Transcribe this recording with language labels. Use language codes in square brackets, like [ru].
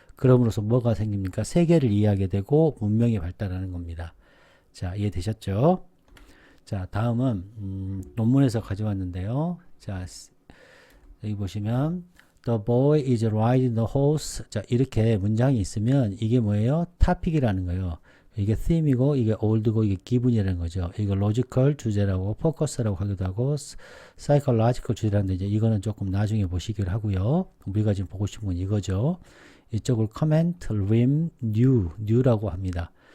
[ko] 그럼으로써 뭐가 생깁니까? 세계를 이해하게 되고 문명이 발달하는 겁니다. 자, 이해되셨죠? 자, 다음은 논문에서 가져왔는데요. 자, 여기 보시면 [en] The boy is riding the horse. [ko] 자, 이렇게 문장이 있으면 이게 뭐예요? 토픽이라는 거예요. 이게 theme이고 이게 old고 이게 given이라는 거죠. 이거 logical 주제라고 focus라고 하기도 하고 psychological 주제라는데 이제 이거는 조금 나중에 보시기로 하고요. 우리가 지금 보고 싶은 건 이거죠. 이쪽을 comment, rim, new라고 합니다.